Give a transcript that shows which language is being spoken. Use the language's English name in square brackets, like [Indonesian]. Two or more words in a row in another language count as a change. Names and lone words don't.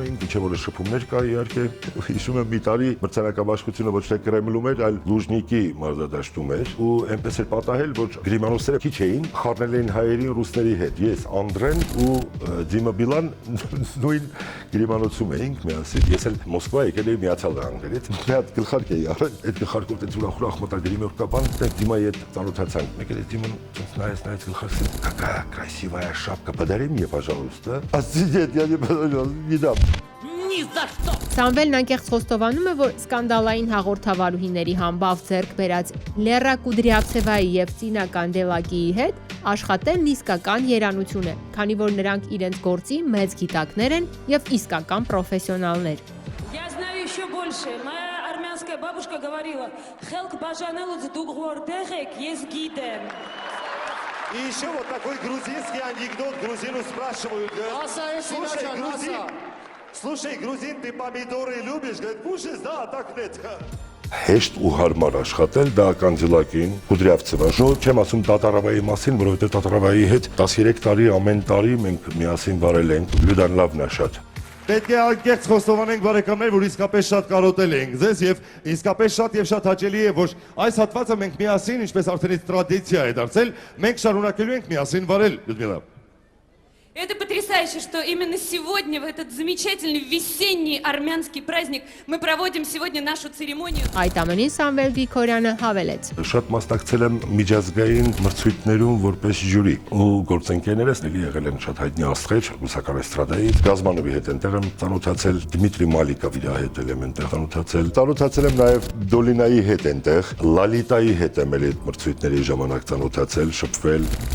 [Armenian] էինք, մինչեւ օրս շփումներ կա իհարկե։ Հիշում եմ մի տարի մրցանակաբաշխությունը ոչ թե Կրեմլում էր, այլ Լուժնիկի մարզադաշտում էր, ու այնպես էր պատահել, որ գրիմանոսները քիչ էին խառնել էին հայերին ռուսների հետ։ Ես, Անդրեն ու Դիմա Բիլան նույն գրիմանոցում էինք միասին։ Ես էլ Մոսկվա եկել էի Միացյալ Նահանգներից։ Մի հատ գլխարկ էի առել, այդ գլխարկով դե ուրախ մտագրի մեր կապան, դե Դիմայի հետ ծանոթացանք։ Մեկ էլ Դիման նայեց գլխարկը, [Russian] «Какая красивая шапка, подари мне, пожалуйста». Нет, я не дам. [Armenian] Սամվելն անկեղծ խոստովանում է, որ սկանդալային հաղորդավարուհիների համբավ ձեռք բերած Լերա Կուդրիավցևայի եւ Ծինա Կանդելակիի հետ աշխատելն իսկական երանություն է, քանի որ նրանք իրենց գործի մեծ գիտակներ են եւ իսկական պրոֆեսիոնալներ։ [Russian] Я знаю еще больше. Моя армянская бабушка говорила: [Armenian] «Խելք բաժանելուց դուք որտեղ էիք, ես գիտեմ». [Russian] И еще вот такой грузинский анекдот, грузину спрашивают, говорят, слушай, грузин, ты помидоры любишь? Говорит, кушаешь, да, так нет. [Armenian] Հեշտ ու հարմար աշխատել դա Կանդիլակին, Կուդրիավցևան։ Շնորհ չեմ ասում Տատարովայի մասին, որովհետև Տատարովայի հետ 13 տարի ամեն տարի մենք միասին վարել ենք։ Լյուդան լավն է շատ։ Պետք է անկեղծ խոստովանենք բարեկամներ, որ իսկապես շատ կարոտել ենք ձեզ եւ իսկապես շատ հաճելի է, որ այս հատվածը մենք միասին, ինչպես արդեն տրադիցիա է դարձել, մենք շարունակելու ենք միասին վարել, Լյուդմիլա։ [Russian] Это потрясающе, что именно сегодня, в этот замечательный весенний армянский праздник, мы проводим сегодня нашу церемонию. [Armenian] Այդ ամենին Սամվել Գրիգորյանը հավելեց. Շատ մասնակցել եմ միջազգային մրցույթներում որպես ժյուրի ու գործընկերներս եղել են շատ հայտնի աստղեր ռուսական էստրադայից Գազմանովի հետ այնտեղ եմ ծանոթացել Դիմիտրի Մալիկովի հետ եմ այնտեղ ծանոթացել եմ նաև Դոլինայի հետ այնտեղ Լալիտայի հետ եմ այդ մրցույթների ժամանակ ծանոթացել շփվել